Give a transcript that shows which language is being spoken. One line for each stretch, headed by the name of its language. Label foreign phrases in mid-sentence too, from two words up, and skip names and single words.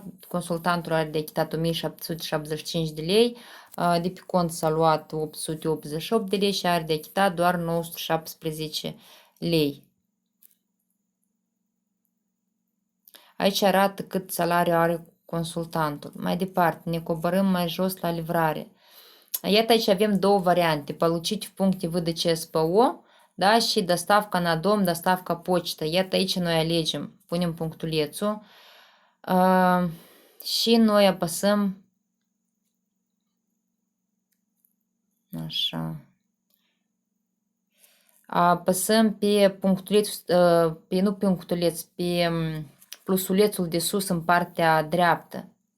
Romanian: Consultantul are de achitat 1775 de lei, de pe cont s-a luat 888 de lei și are de achitat doar 917 lei. Aici arată cât salariu are consultantul. Mai departe, ne coborâm mai jos la livrare. Iată aici avem două variante.
Russian: Получить в пункте выдачи СПО,
Romanian: da, și
Russian: доставка на дом, доставка почта.
Romanian: Iată aici noi alegem, punem punctulețul și noi apăsăm așa. Apăsăm pe punctuleț, nu punctuleț, pe plusulețul de sus în partea dreaptă.